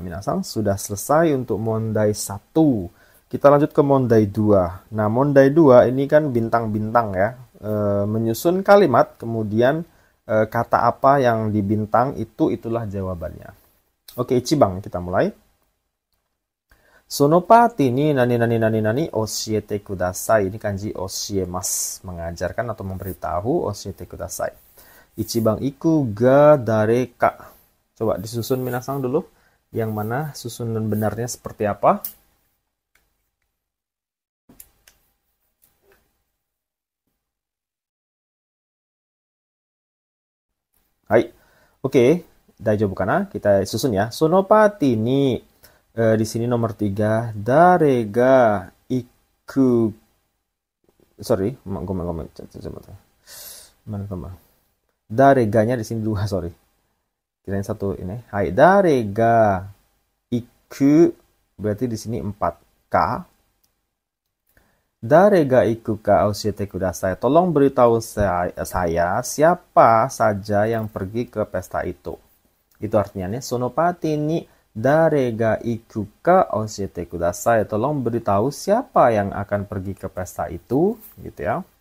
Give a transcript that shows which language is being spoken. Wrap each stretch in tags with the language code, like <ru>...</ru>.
<id>Minasan, sudah selesai untuk mondai 1. Kita lanjut ke mondai 2. Nah, mondai 2 ini kan bintang-bintang ya. Menyusun kalimat, kemudian kata apa yang dibintang itulah jawabannya. Oke, Ichibang, kita mulai.</id> <ja>Sono party ni nani oshiete kudasai.</ja> <id>Ini kanji oshiemas, mengajarkan atau memberitahu,</id> <ja>oshiete kudasai. Ichibang iku ga dareka.</ja> <id>Coba disusun minasang dulu. Yang mana susunan benarnya seperti apa? Hai. Oke,</id> <ja>daijoubu kana?</ja> <id>Kita susun ya.</id> <ja>Sono party ni</ja> <id>di sini nomor 3,</id> <ja>dare ga iku.</ja> <id>Sorry, gomen. Mana? Dare ga-nya di sini 2, sorry. Kirain 1 ini. Hai,</id> <ja>dare ga iku</ja> <id>berarti di sini 4.</id> <ja>Ka. Dare ga iku ka oshiete kudasai.</ja> <id>Tolong beritahu saya siapa saja yang pergi ke pesta itu. Itu artinya nih,</id> <ja>sono party ni dare ga iku ka oshiete kudasai.</ja> <id>Tolong beritahu siapa yang akan pergi ke pesta itu, gitu ya.</id>